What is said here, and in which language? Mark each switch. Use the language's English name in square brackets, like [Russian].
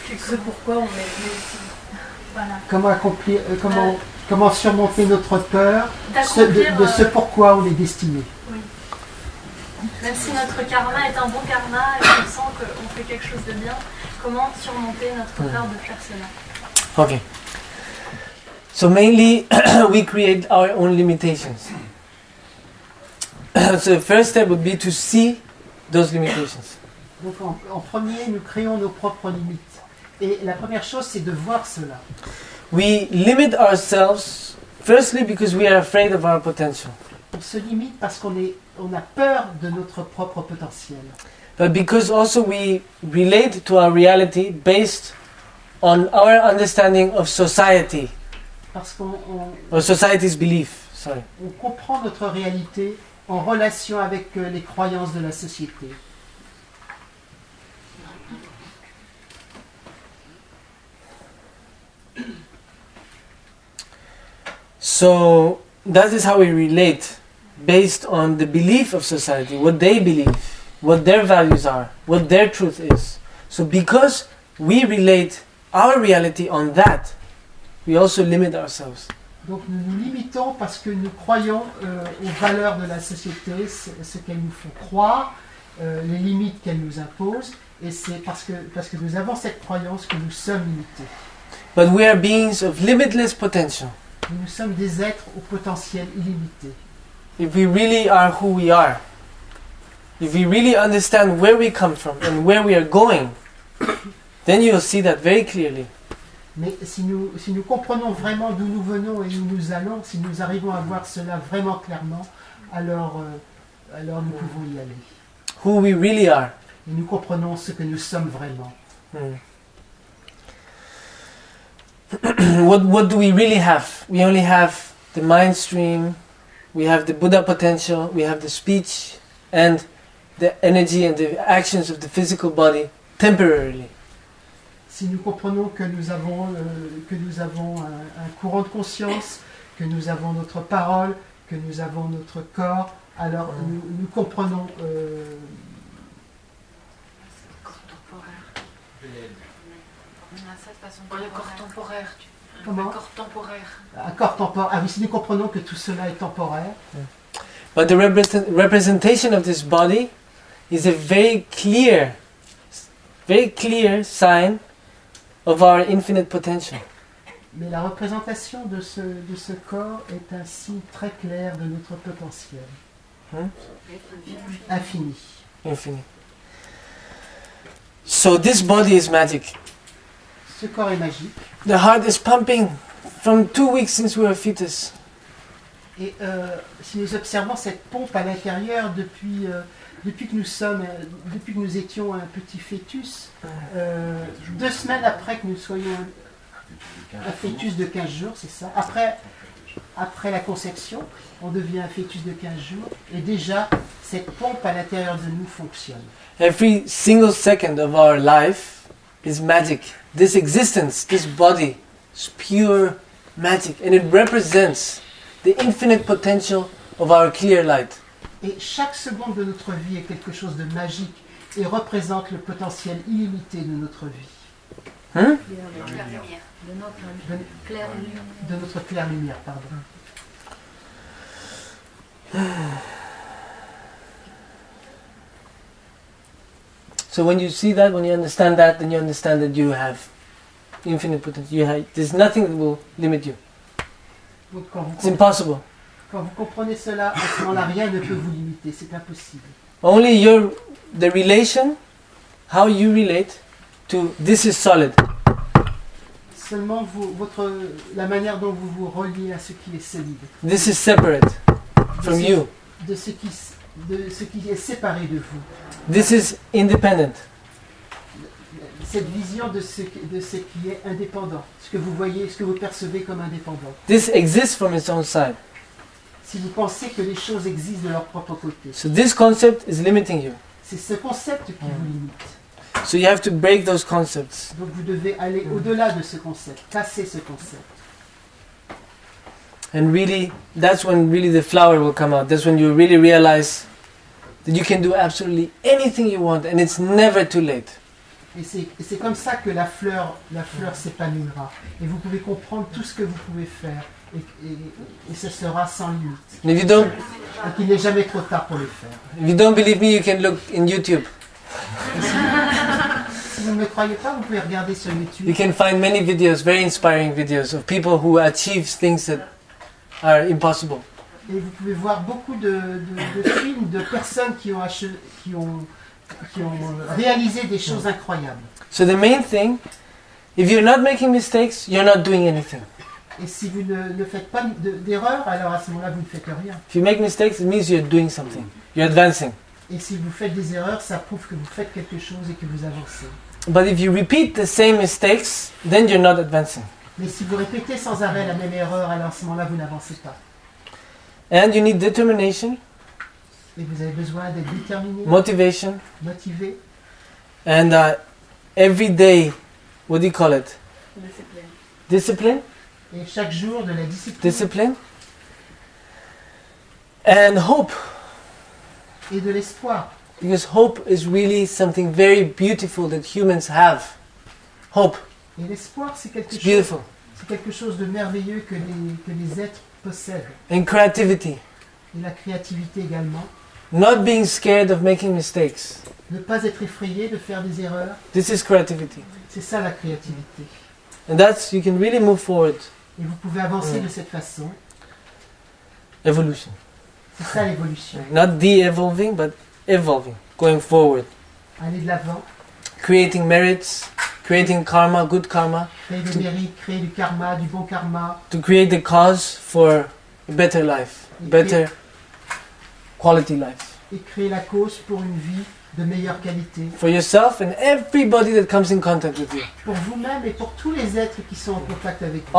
[French] Ce pourquoi on est venu ici. Voilà. Comment surmonter notre peur D'accomplir, de ce pourquoi on est destiné. Oui. Même si notre karma est un bon karma et qu'on sent qu'on fait quelque chose de bien, comment surmonter notre peur de faire cela? [English] Okay. So mainly we create our own limitations. So the first step would be to see those limitations. [French] Donc en premier, nous créons nos propres limites. Et la première chose, c'est de voir cela. [English] We limit ourselves firstly because we are afraid of our potential. [French] On se limite parce qu'on a peur de notre propre potentiel. [English] But because also we relate to our reality based on our understanding of society, [French] Parce qu'on [English] or society's belief. Sorry. [French] on comprend notre réalité en relation avec les croyances de la société. [English] So that is how we relate, based on the belief of society, what they believe, what their values are, what their truth is. So because we relate our reality on that, we also limit ourselves. [French] Donc nous nous limitons parce que nous croyons aux valeurs de la société, ce qu'elles nous font croire, les limites qu'elles nous imposent, et c'est parce que nous avons cette croyance que nous sommes limités. [English] But we are beings of limitless potential. [French] Nous sommes des êtres au potentiel illimité. [English] If we really are who we are, if we really understand where we come from and where we are going, then you'll see that very clearly. [French] Mais si nous comprenons vraiment d'où nous venons et où nous allons, si nous arrivons à voir cela vraiment clairement, alors nous pouvons y aller. [English] Who we really are. [French] Et nous comprenons ce que nous sommes vraiment. [English] What do we really have? We only have the mind stream, we have the Buddha potential, we have the speech and the energy and the actions of the physical body temporarily. [French] Si nous comprenons que nous avons un courant de conscience, que nous avons notre parole, que nous avons notre corps, alors nous comprenons Le corps temporaire. comment Un corps temporaire. un corps temporaire. Ah oui, si nous comprenons que tout cela est temporaire. [English] But the representation of this body is a very clear sign of our infinite potential. [French] Mais la représentation de ce corps est un signe très clair de notre potentiel. Infini. [English] Infinite. So this body is magic. [French] Ce corps est magique. [English] The heart is pumping from 2 weeks since we were fetus. [French] Et si nous observons cette pompe à l'intérieur depuis que nous étions un petit fœtus, 2 semaines après que nous soyons un fœtus de 15 jours, c'est ça, après la conception, on devient un fœtus de 15 jours, et déjà cette pompe à l'intérieur de nous fonctionne. [English] Every single second of our life is magic. This existence, this body, is pure magic, and it represents the infinite potential of our clear light. [French] Et chaque seconde de notre vie est quelque chose de magique et représente le potentiel illimité de notre vie. De notre claire lumière, pardon. [English] So when you see that, when you understand that, then you understand that you have infinite potential. There's nothing that will limit you. [French] Donc, [English] It's impossible. [French] quand vous comprenez cela, à ce moment-là, rien ne peut vous limiter, c'est impossible. [English] Only the relation, how you relate to this is solid. [French] Seulement la manière dont vous vous reliez à ce qui est solide. [English] This is separate from you. [French] De ce qui est séparé de vous. [English] This is independent. [French] Cette vision de ce qui est indépendant. Ce que vous voyez, ce que vous percevez comme indépendant. [English] This exists from its own side. [French] Si vous pensez que les choses existent de leur propre côté. [English] So this concept is limiting you. [French] C'est ce concept qui vous limite. [English] So you have to break those concepts. [French] Donc vous devez aller au-delà de ce concept, casser ce concept. [English] And really, that's when really the flower will come out. That's when you really realize that you can do absolutely anything you want and it's never too late. [French] Et c'est comme ça que la fleur s'épanouira. Et vous pouvez comprendre tout ce que vous pouvez faire. Et ce sera sans limite. [English] And if you don't, [French] Donc il n'est jamais trop tard pour le faire. [English] if you don't believe me, you can look in YouTube. [French] Si vous ne me croyez pas, vous pouvez regarder sur YouTube. [English] You can find many videos, very inspiring videos of people who achieve things that are impossible. [French] Et vous pouvez voir beaucoup de films de personnes qui ont réalisé des choses incroyables. [English] So the main thing, if you're not making mistakes, you're not doing anything. [French] Et si vous ne faites pas d'erreur, alors à ce moment-là, vous ne faites rien. [English] If you make mistakes, it means you're doing something. You're advancing. [French] Et si vous faites des erreurs, ça prouve que vous faites quelque chose et que vous avancez. [English] But if you repeat the same mistakes, then you're not advancing. [French] Mais si vous répétez sans arrêt la même erreur, alors à ce moment-là, vous n'avancez pas. [English] And you need determination, [French] Et vous avez besoin d'être déterminé, [English] motivation, [French] motivé. [English] and every day, what do you call it? Discipline. [French] Et chaque jour de la discipline [English] Discipline. And hope. [French] et de l'espoir. [English] Because hope is really something very beautiful that humans have. Hope. [French] Et l'espoir, c'est [English] It's beautiful. [French] quelque chose de merveilleux que les êtres possèdent. [English] And creativity. [French] Et la créativité également. [English] Not being scared of making mistakes. [French] Ne pas être effrayé de faire des erreurs. [English] This is creativity. [French] C'est ça la créativité. [English] And that's, you can really move forward. [French] Et vous pouvez avancer de cette façon. [English] Evolution. [French] C'est ça l'évolution. [English] Not de-evolving, but evolving. Going forward. [French] Aller de l'avant, [English] Creating merits, creating karma, good karma. [French] créer des mérites, créer du karma, du bon karma. [English] To create the cause for a better life. Better quality life. [French] Et créer la cause pour une vie de meilleure qualité. [English] For yourself and everybody that comes in contact with you. [French] Pour vous-même et pour tous les êtres qui sont en contact avec vous.